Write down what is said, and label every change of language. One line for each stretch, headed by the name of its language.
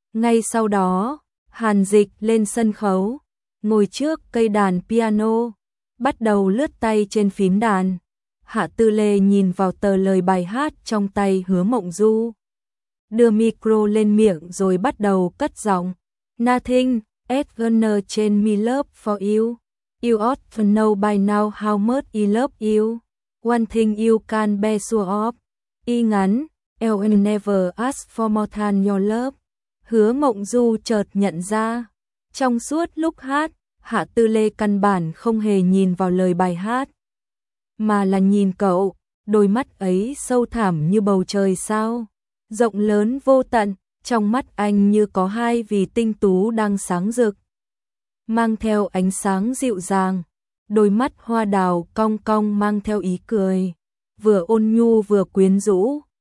Vietnamese: Ngay sau đó, Hàn Dịch lên sân khấu, ngồi trước cây đàn piano, bắt đầu lướt tay trên phím đàn. Hạ Tư Lê nhìn vào tờ lời bài hát trong tay Hứa Mộng Du, đưa micro lên miệng rồi bắt đầu cất giọng.
English: Nothing is gonna change my love for you. You ought to know by now how much I love you. One thing you can be sure of.
Vietnamese: Y ngắn.
English: I'll never ask for more than your love.
Vietnamese: Hứa Mộng Du chợt nhận ra, trong suốt lúc hát, Hạ Tư Lê căn bản không hề nhìn vào lời bài hát, mà là nhìn cậu, đôi mắt ấy sâu thẳm như bầu trời sao, rộng lớn vô tận, trong mắt anh như có hai vì tinh tú đang sáng rực, mang theo ánh sáng dịu dàng, đôi mắt hoa đào cong cong mang theo ý cười, vừa ôn nhu vừa quyến rũ.